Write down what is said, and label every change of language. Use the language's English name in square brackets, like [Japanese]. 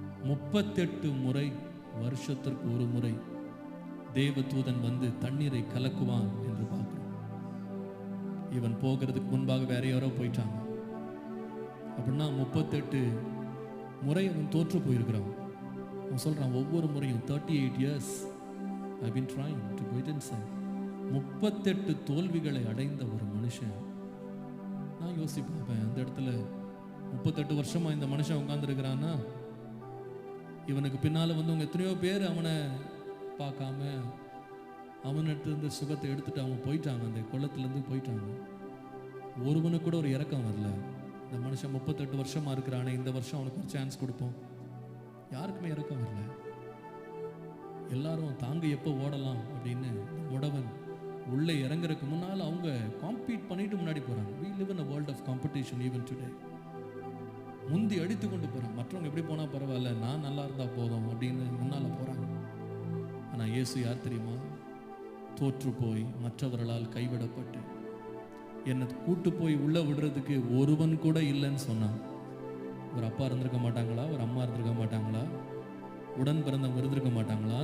[Tamil] 38 முறை, வருஷத்திற்கு ஒரு முறை தேவதூதன் வந்து தண்ணீரை கலக்குவான் என்று பார்க்கிறோம். இவன் போகிறதுக்கு முன்பாக வேற யாரோ போயிட்டாங்க. அப்படின்னா 38 முறை அவன் தோற்று போயிருக்கிறான். அவன் சொல்றான், ஒவ்வொரு முறையும் [English] 38 years I've been trying to go inside. [Tamil] 38 தோல்விகளை அடைந்த ஒரு மனுஷன். நான் யோசிப்பேன், அந்த இடத்துல 38 வருஷமா இந்த மனுஷன் உட்கார்ந்துருக்கிறான்னா, இவனுக்கு பின்னால வந்தவங்க எத்தனையோ பேர் அவனை பார்க்காம அவன்கிட்ட இருந்து சுகத்தை எடுத்துட்டு அவன் போயிட்டாங்க, அந்த குளத்துலேருந்து போயிட்டாங்க. ஒருவனுக்கு கூட ஒரு இறக்கம் வரல. இந்த மனுஷன் 38 வருஷமா இருக்கிறானே, இந்த வருஷம் அவனுக்கு ஒரு சான்ஸ் கொடுப்போம். யாருக்குமே இறக்கம் வரல. எல்லாரும் தாங்க எப்போ ஓடலாம் அப்படின்னு முடவன் உள்ளே இறங்குறதுக்கு முன்னால் அவங்க காம்பீட் பண்ணிட்டு முன்னாடி போறாங்க. [English] We live in a world of competition even today. [Tamil] முந்தி அடித்து கொண்டு போறாங்க. மற்றவங்க எப்படி போனா பரவாயில்ல, நான் நல்லா இருந்தா போதும் அப்படின்னு முன்னால போறாங்க. ஆனா இயேசு யார் தெரியுமா? தோற்று போய் மற்றவர்களால் கைவிடப்பட்டு என்னை கூட்டு போய் உள்ள விடுறதுக்கு ஒருவன் கூட இல்லைன்னு சொன்னான். ஒரு அப்பா இருந்திருக்க மாட்டாங்களா? ஒரு அம்மா இருந்திருக்க மாட்டாங்களா? உடன் பிறந்தவங்க இருந்திருக்க மாட்டாங்களா?